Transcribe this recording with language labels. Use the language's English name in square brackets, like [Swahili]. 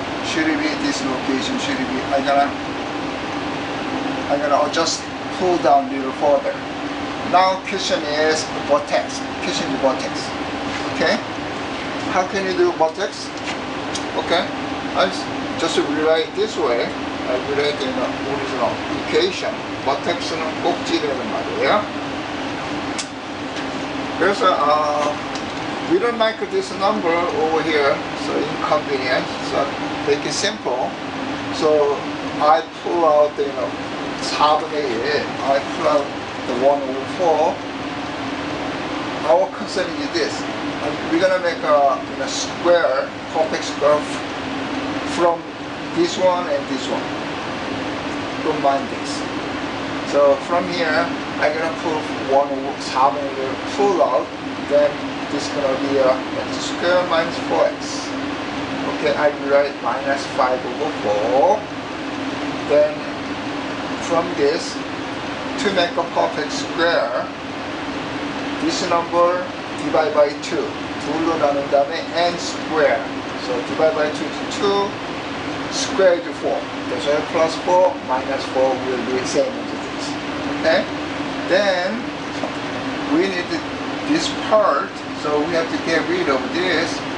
[English] Should be this location. Should be. I'm gonna adjust, pull down a little further. Now question is vertex. Question is vertex. Okay. How can you do vertex? Okay. I just rewrite this way. I rewrite in the original equation. [Korean] vertex는 꼭지라는 말이에요. [English] 그래서 we don't like this number over here, so inconvenient. So make it simple. So I pull out the 4분의 1. I pull out the 1 over 4. Our concern is this. We're gonna make a square, perfect square from this one and this one. Combine this. So from here, I'm gonna pull 1 over 4 pull out. Then this is gonna be x squared minus 4x. Okay, I write minus 5 over 4. Then from this, to make a perfect square, this number divide by 2. [Korean] 2로 나눈 다음에 n square. [English] So divide by 2 is 2. Square is 4. That's why plus 4 minus 4 will be the same as this. Okay? Then we need this part, so we have to get rid of this.